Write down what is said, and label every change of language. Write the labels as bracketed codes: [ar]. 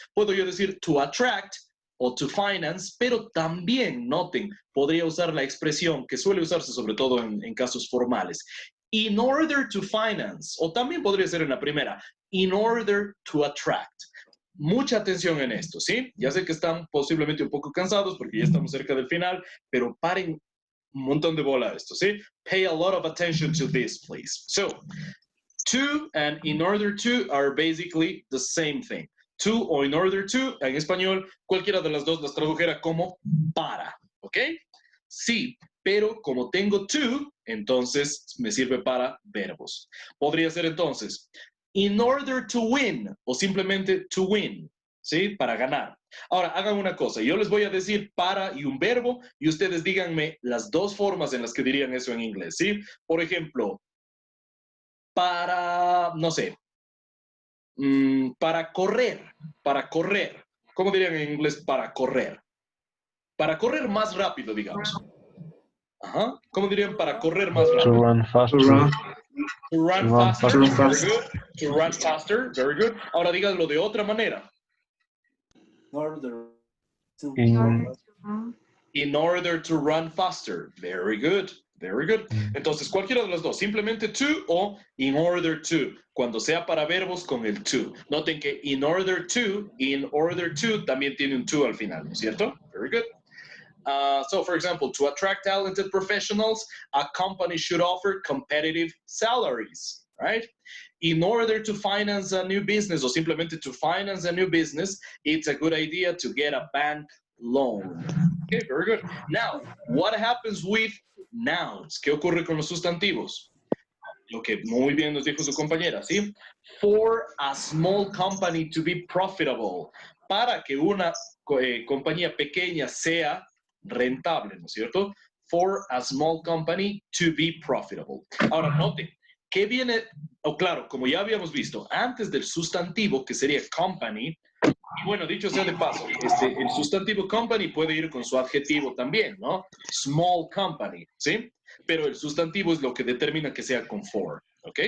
[es] Puedo yo decir to attract o to finance, pero también, noten, podría usar la expresión que suele usarse sobre todo en casos formales. [en] In order to finance, [es] o también podría ser en la primera, [en] in order to attract. [es] Mucha atención en esto, ¿sí? Ya sé que están posiblemente un poco cansados porque ya estamos cerca del final, pero paren un montón de bola a esto, ¿sí? [en] Pay a lot of attention to this, please. So, to and in order to are basically the same thing. [es] To o in order to, en español, cualquiera de las dos las tradujera como para, ¿ok? Sí, pero como tengo to, entonces me sirve para verbos. Podría ser entonces, [en] in order to win, [es] o simplemente to win, ¿sí? Para ganar. Ahora, hagan una cosa, yo les voy a decir para y un verbo, y ustedes díganme las dos formas en las que dirían eso en inglés, ¿sí? Por ejemplo, para, no sé, para correr. ¿Cómo dirían en inglés para correr? Para correr más rápido, digamos. Ajá. ¿Cómo dirían para correr más [en] To [es] rápido? [en] run faster. To run faster, very good. To run faster, very good. [es] Ahora díganlo de otra manera. [en] In, In order to run faster, very good. Very good. [es] Entonces, cualquiera de los dos, simplemente to o in order to, cuando sea para verbos con el to. Noten que in order to también tiene un to al final, ¿no es cierto? [en] Very good. So, for example, to attract talented professionals, a company should offer competitive salaries, right? In order to finance a new business, or [es] simplemente [en] to finance a new business, it's a good idea to get a bank loan. Okay, very good. Now, what happens with nouns? [es] ¿Qué ocurre con los sustantivos? Lo que muy bien nos dijo su compañera, ¿sí? [en] For a small company to be profitable. [es] Para que una compañía pequeña sea rentable, ¿no es cierto? [en] For a small company to be profitable. [es] Ahora, noten, ¿qué viene? O claro, como ya habíamos visto, antes del sustantivo, que sería company, y bueno, dicho sea de paso, el sustantivo company puede ir con su adjetivo también, ¿no? Small company, ¿sí? Pero el sustantivo es lo que determina que sea con for, ¿ok?